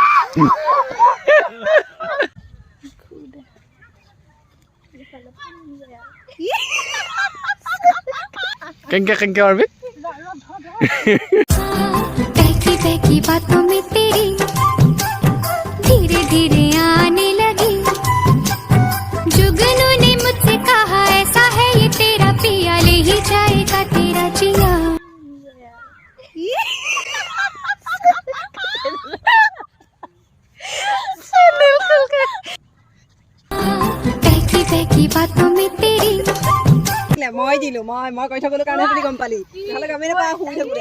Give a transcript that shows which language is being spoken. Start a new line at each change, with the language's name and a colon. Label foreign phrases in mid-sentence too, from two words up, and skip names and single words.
Assamese: কেনকে মারবি?
Hindi: बहकी बहकी बातों में तेरी धीरे धीरे आने लगी। जुगनू ने मुझसे कहा ऐसा है ये तेरा पिया, ले ही जाएगा तेरा जिया। बहकी बहकी बातों में तेरी
Assamese: মই দিলো মই কৈ থাকলো কাৰণে তুমি গম পালি নহলে গমে নাপায় শুই থাকোতে